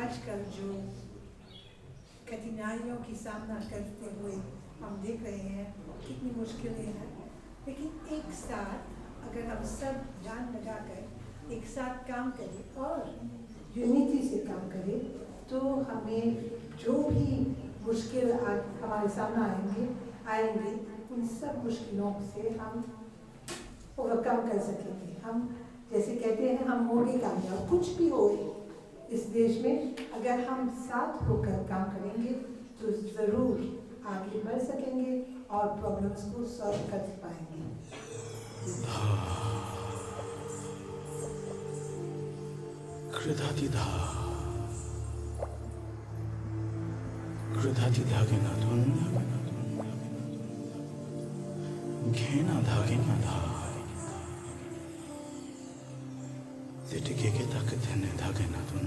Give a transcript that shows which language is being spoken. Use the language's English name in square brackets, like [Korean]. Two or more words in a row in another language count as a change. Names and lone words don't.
[Hindi] आजकल जो कठिनाइयों की सामना करते हुए हम देख रहे हैं कितनी मुश्किलें हैं, लेकिन एक साथ अगर हम सब जान लगाकर एक साथ काम करें और यूनिटी से काम करें तो हमें जो भी मुश्किल हमारे सामने आएंगे उन सब मुश्किलों से हम ओवरकम कर सकेंगे। हम जैसे कहते हैं हम होंगे कामयाब, कुछ भी हो इस देश में अगर हम साथ होकर काम करेंगे तो ज़रूर आगे बढ़ सकेंगे और प्रॉब्लम्स को सॉल्व कर पाएंगे। कृधातिधागेना घेना धागेना धा तिटिके तक धने धागेना